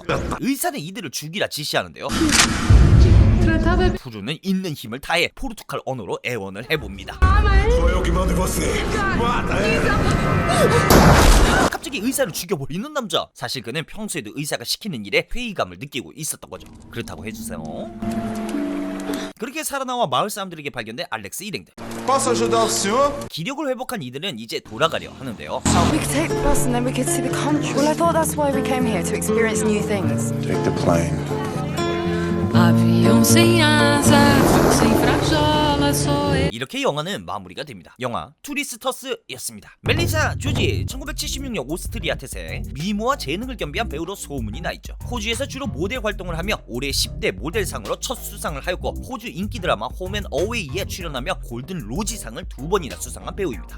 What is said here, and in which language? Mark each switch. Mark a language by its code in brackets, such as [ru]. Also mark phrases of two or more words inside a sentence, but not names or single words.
[ko] 의사는 이들을 죽이라 지시하는데요. 푸르는 있는 힘을 다해 포르투갈 언어로 애원을 해봅니다. 갑자기 의사를 죽여버리는 남자. 사실 그는 평소에도 의사가 시키는 일에 회의감을 느끼고 있었던 거죠. 그렇다고 해주세요. 그렇게 살아나와 마을 사람들에게 발견된 알렉스 일행들. [pt] Posso ajudar o senhor? [ko] 기력을 회복한 이들은 이제 돌아가려 하는데요. [en] We could take the bus and then we could see the country. Well, I thought that's why we came here, to experience new things. Take the plane. [pt] Avião sem asas, sem frajola, só eu. [ko] 이렇게 영화는 마무리가 됩니다. 영화 투리스터스였습니다. 멜리사 조지 1976년 오스트리아 태생, 미모와 재능을 겸비한 배우로 소문이 나 있죠. 호주에서 주로 모델 활동을 하며 올해 10대 모델상으로 첫 수상을 하였고 호주 인기 드라마 홈앤어웨이에 출연하며 골든 로지상을 2번이나 수상한 배우입니다.